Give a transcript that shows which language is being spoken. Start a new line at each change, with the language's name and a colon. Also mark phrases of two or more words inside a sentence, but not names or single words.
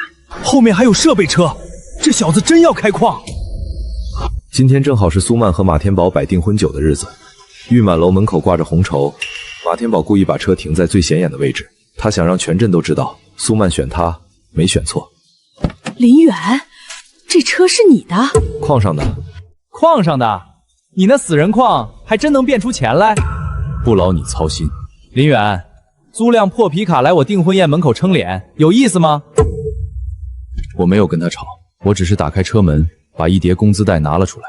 Chinese: 後面還有設備車，這小子真要開礦。今天正好是蘇曼和馬天寶擺訂婚酒的日子，玉滿樓門口掛着紅綢，馬天寶故意把車停在最顯眼的位置，他想讓全鎮都知道蘇曼選他， 沒選錯。林遠，這車是你的？礦上的。礦上的？你那死人礦還真能变出錢來？不劳你操心。林遠，租輛破皮卡來我訂婚宴門口撑臉，有意思嗎？我沒有跟他吵，我只是打開車門，把一疊工資袋拿了出来。